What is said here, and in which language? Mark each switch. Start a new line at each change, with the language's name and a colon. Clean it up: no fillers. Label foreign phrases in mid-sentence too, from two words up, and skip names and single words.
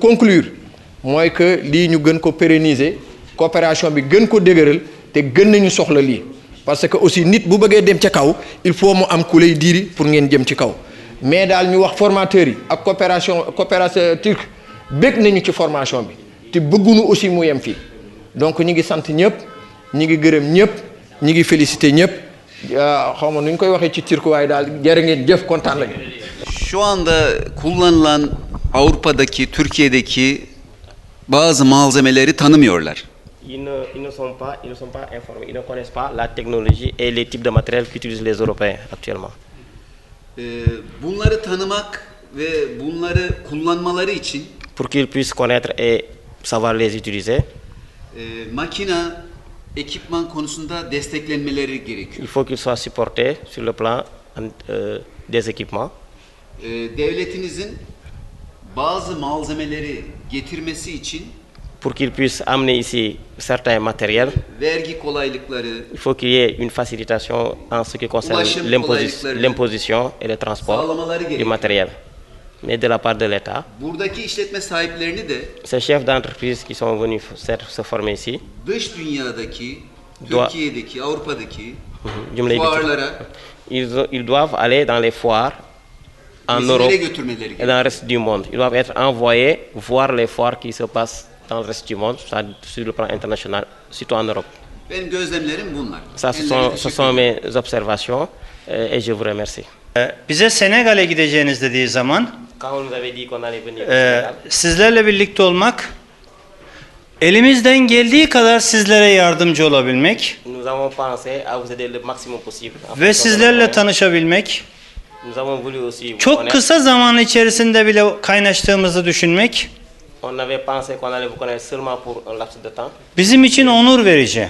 Wolof: conclure mooy que lii ñu gën ko
French: pérenniser coopération
Wolof: bi gën ko dëgëral te gën nañu soxla lii
French: parce que aussi
Wolof: nit bu bëggee dem ca kaw
French: il faut
Wolof: mu am ku lay diiri pour ngeen jëm ci kaw mais daal ñu wax formateurs yi ak
French: coopération turque
Wolof: bëgg nañu ci formation bi te bëgguñu aussi mu yem fii donc ñi ngi sant ñëpp ñi ngi gërëm ñëpp ñi ngi féliciter ñëpp xaw ma nu ñu koy waxee ci turc waaye daal jërë ngeen jëf kontaan lañu.
Turkish: Şu anda kullanılan Avrupa'daki, Türkiye'deki bazı malzemeleri tanımıyorlar.
French: Ils ne sont pas informés, ils ne connaissent pas la technologie et les types de matériel qu'utilisent les Européens actuellement.
Turkish: Bunları tanımak ve bunları kullanmaları için
French: pour qu'ils puissent connaître et savoir les utiliser,
Turkish: makina, ekipman konusunda desteklenmeleri gerekiyor.
French: Il faut qu'ils soient supportés sur le plan des équipements.
Turkish: Devletinizin bazı malzemeleri getirmesi için
French: pour qu'ils puissent amener ici certains matériels,
Turkish: vergi kolaylıkları,
French: il faut qu'il y ait une facilitation en ce qui concerne l'imposition et le transport du matériel. Mais de la part de l'État,
Turkish: buradaki işletme sahiplerini de
French: ces chefs d'entreprise qui sont venus se former ici,
Turkish: dış dünyadaki, Türkiye'deki, Avrupa'daki fuarlara,
French: ils doivent aller dans les foires en Europe et dans le reste du monde. Ils doivent être envoyés voir les foires qui se passent dans le reste du monde, sur le plan international, surtout en Europe.
Turkish: Benim gözlemlerim bunlar.
French: Ça, ce sont mes observations et je vous remercie.
Turkish: Bize Senegal'e gideceğiniz dediği zaman sizlerle birlikte olmak, elimizden geldiği kadar sizlere yardımcı olabilmek ve sizlerle tanışabilmek, çok kısa zaman içerisinde bile kaynaştığımızı düşünmek bizim için onur verici.